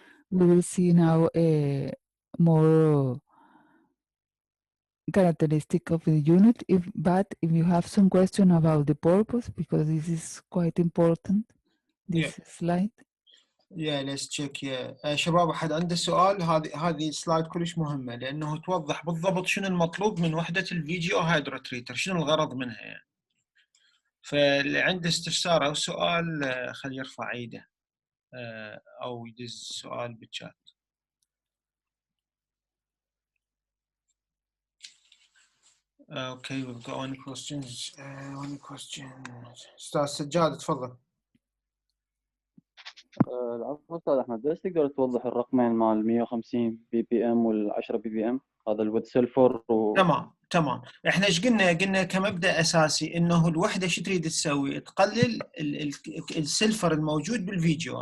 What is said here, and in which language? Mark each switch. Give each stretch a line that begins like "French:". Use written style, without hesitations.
English: We will see now more characteristic of the unit. But if you have some question about the purpose, because this is quite important, this slide. let's check.
Arabic: شباب أحد عنده سؤال؟ هذه السلايد كلش مهمة لأنه توضح بالضبط شنو المطلوب من وحدة الفي جي او هيدروتريتر، شنو الغرض منها يعني. فاللي عنده استفسار أو سؤال خليه يرفع ايده أو يدز سؤال بالشات.
English: Okay, we've got one questions.
Arabic: One question. أستاذ سجاد تفضل. العفو استاذ احمد، بس تقدر توضح الرقمين مال 150 بي بي ام وال 10 بي بي ام، هذا الود سلفر تمام. احنا ايش قلنا كمبدا اساسي انه الوحده شو تريد تسوي؟ تقلل السلفر الموجود بالفيديو.